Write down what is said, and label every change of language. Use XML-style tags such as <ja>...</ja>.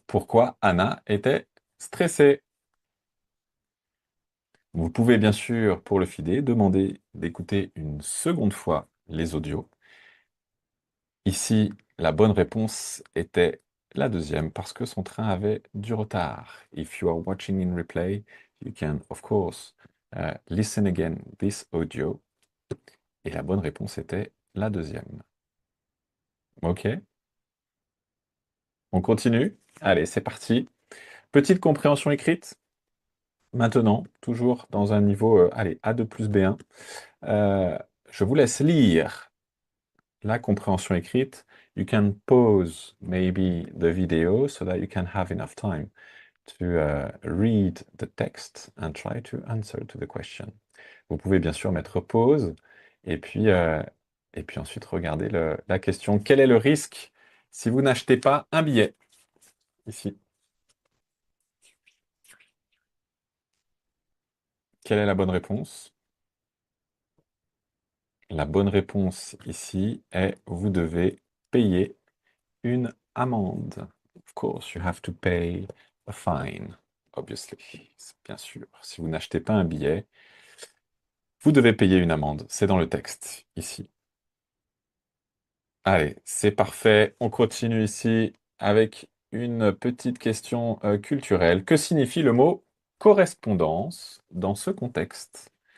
<fr>Pourquoi Anna était stressée? Vous pouvez bien sûr, pour le FIDE, demander d'écouter une seconde fois les audios. Ici, la bonne réponse était la deuxième parce que son train avait du retard.</fr> <en>If you are watching in replay, you can of course listen again this audio.</en> <fr>Et la bonne réponse était la deuxième. Ok? On continue? Allez, c'est parti. Petite compréhension écrite. Maintenant, toujours dans un niveau, allez, A2 plus B1, je vous laisse lire la compréhension écrite.</fr> <en>You can pause maybe the video so that you can have enough time to read the text and try to answer to the question.</en> <fr>Vous pouvez bien sûr mettre pause et puis ensuite regarder la question. Quel est le risque si vous n'achetez pas un billet? Ici. Quelle est la bonne réponse? La bonne réponse ici est vous devez payer une amende.</fr> <en>Of course, you have to pay a fine, obviously.</en> <fr>Bien sûr. Si vous n'achetez pas un billet, vous devez payer une amende. C'est dans le texte, ici. Allez, c'est parfait. On continue ici avec une petite question culturelle. Que signifie le mot correspondance dans ce contexte?</fr>